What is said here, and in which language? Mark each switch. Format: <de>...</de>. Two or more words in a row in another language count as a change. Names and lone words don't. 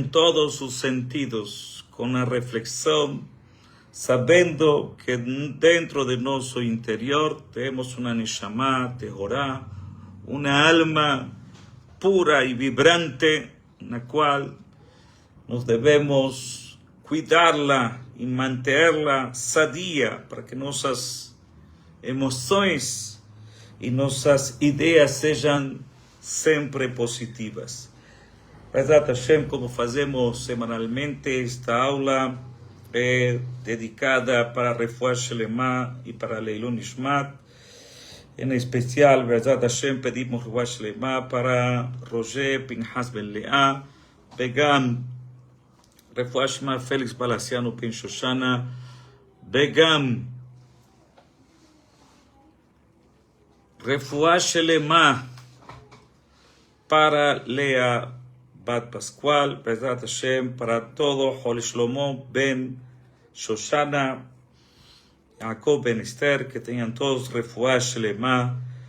<pt>todos os sentidos, com a reflexão, sabendo que dentro de nosso interior temos uma</pt> <he>נשמה טהורה,</he> <pt>uma alma pura e vibrante, na qual nós devemos cuidá-la e mantê-la sadia, para que nossas emoções e nossas ideias sejam sempre positivas.</pt> <he>בעזרת השם,</he> <pt>como fazemos semanalmente, esta aula é dedicada para</pt> <he>רפואה שלמה</he> <pt>e para</pt> <he>לעילוי נשמת.</he> <pt>Em especial,</pt> <he>בעזרת השם,</he> <pt>pedimos</pt> <he>רפואה שלמה</he> <pt>para Roger Pinhas Ben Leah,</pt> <he>וגם רפואה שלמה</he> <pt>Félix Balaciano Ben Shoshana, Begam</pt> <he>רפואה שלמה</he> <pt>para Lea Bat Pascual,</pt> <he>בעזרת השם,</he> <pt>para todo Hol Shlomo Ben Shoshana, Jacob Ben Esther, que tenham todos</pt> <he>רפואה שלמה,</he>